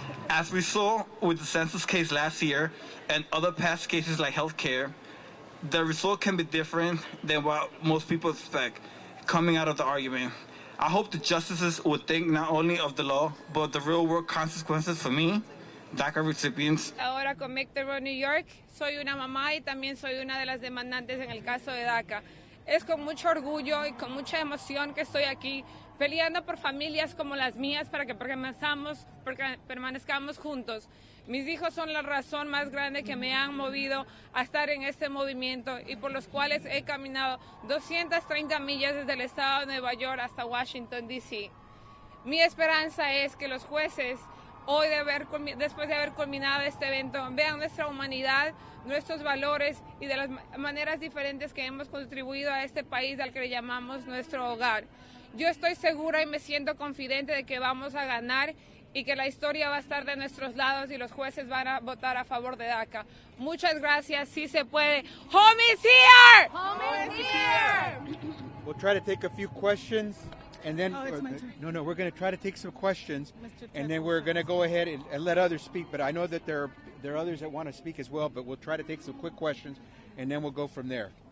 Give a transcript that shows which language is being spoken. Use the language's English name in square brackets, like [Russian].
[English] As we saw with the census case last year and other past cases like healthcare, the result can be different than what most people expect coming out of the argument. I hope the justices would think not only of the law, but the real world consequences for me, DACA recipients. [Spanish] Ahora con Make the Road New York, soy una mamá y también soy una de las demandantes en el caso de DACA. Es con mucho orgullo y con mucha emoción que estoy aquí peleando por familias como las mías para que permanezcamos juntos. Mis hijos son la razón más grande que me han movido a estar en este movimiento y por los cuales he caminado 230 millas desde el estado de Nueva York hasta Washington, D.C. Mi esperanza es que los jueces, hoy después de haber culminado este evento, vean nuestra humanidad, nuestros valores y de las maneras diferentes que hemos contribuido a este país al que le llamamos nuestro hogar. Yo estoy segura y me siento confidente de que vamos a ganar y que la historia va a estar de nuestros lados y los jueces van a votar a favor de DACA. Muchas gracias, sí se puede. [English] Home is here! Home is here! We'll try to take a few questions and then no, we're going to try to take some questions and then we're going to go ahead and let others speak, but I know that there are others that want to speak as well, but we'll try to take some quick questions and then we'll go from there.